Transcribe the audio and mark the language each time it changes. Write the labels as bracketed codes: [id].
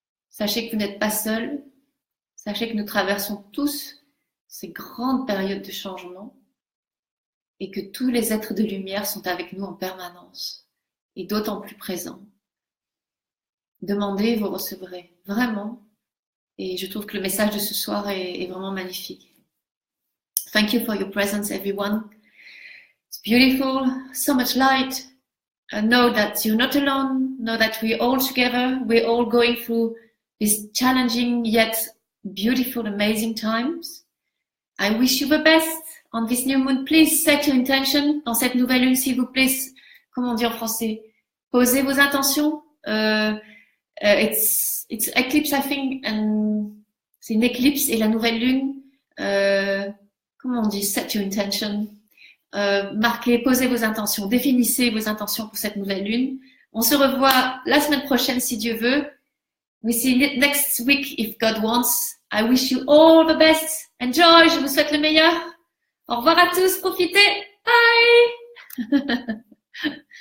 [fr] Sachez que vous n'êtes pas seuls. Sachez que nous traversons tous ces grandes périodes de changement et que tous les êtres de lumière sont avec nous en permanence et d'autant plus présents. Demandez, vous recevrez. Vraiment. Et je trouve que le message de ce soir est vraiment magnifique. [en] Thank you for your presence, everyone. It's beautiful, so much light. Know that you're not alone. Know that we're all together. We're all going through these challenging yet beautiful, amazing times. I wish you the best on this new moon. Please set your intention. [fr] Dans cette nouvelle lune, s'il vous plaît, comment on dit en français? Posez vos intentions. [en] It's eclipse, I think, and [fr] c'est une éclipse et la nouvelle lune. Comment on dit? [en] Set your intention. [fr] Marquez, posez vos intentions, définissez vos intentions pour cette nouvelle lune. On se revoit la semaine prochaine si Dieu veut. [en] We see you next week if God wants. I wish you all the best. [fr] Enjoy, je vous souhaite le meilleur. Au revoir à tous, profitez. Bye.